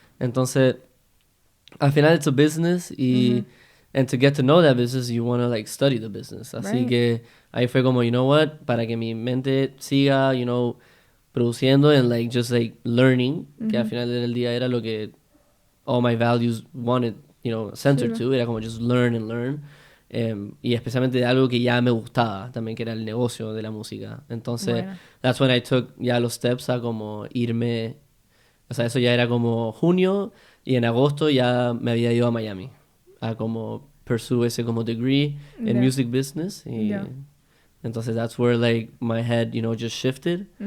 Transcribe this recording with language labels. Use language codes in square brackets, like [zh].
[es] Entonces, al final [en] it's a business y and to get to know that business you want to like study the business. [es] Así [en] Right. [es] que ahí fue como, [en] you know what, [es] para que mi mente siga, produciendo [en] and like just like learning, [es] que al final del día era lo que [en] all my values wanted, centered [es] Sí, [en] to, [es] era como [en] just learn and learn. [es] Y especialmente de algo que ya me gustaba también, que era el negocio de la música. Entonces, Bueno. [en] that's when I took [es] ya los steps a como irme, o sea, eso ya era como junio y en agosto ya me había ido a Miami a como [en] pursue [es] ese como [en] degree in [es] Ya. [en] music business. Y [es] Ya. entonces [en] that's where like my head, just shifted.